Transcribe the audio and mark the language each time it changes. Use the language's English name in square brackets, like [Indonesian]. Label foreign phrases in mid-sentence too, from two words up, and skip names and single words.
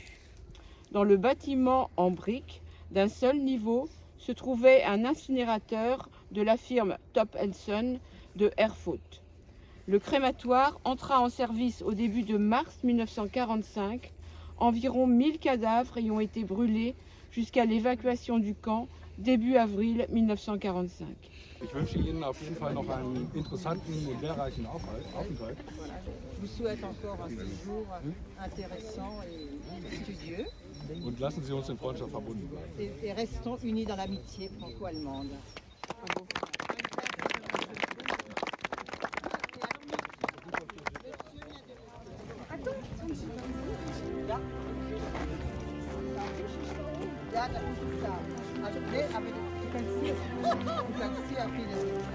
[French] Dans le bâtiment en briques d'un seul niveau se trouvait un incinérateur de la firme Top & Son de Erfurt. Le crématoire entra en service au début de mars 1945. Environ 1000 cadavres y ont été brûlés jusqu'à l'évacuation du camp début avril 1945. [German] Ich wünsche Ihnen auf jeden Fall noch einen interessanten und lehrreichen Aufenthalt. [French] Je vous souhaite encore un séjour intéressant et studieux. [German] Und lassen Sie uns in Freundschaft verbunden bleiben. [French] Et restons unis dans l'amitié franco-allemande. [German] Ja, das ist da. Also, nee, aber du kannst hier viele.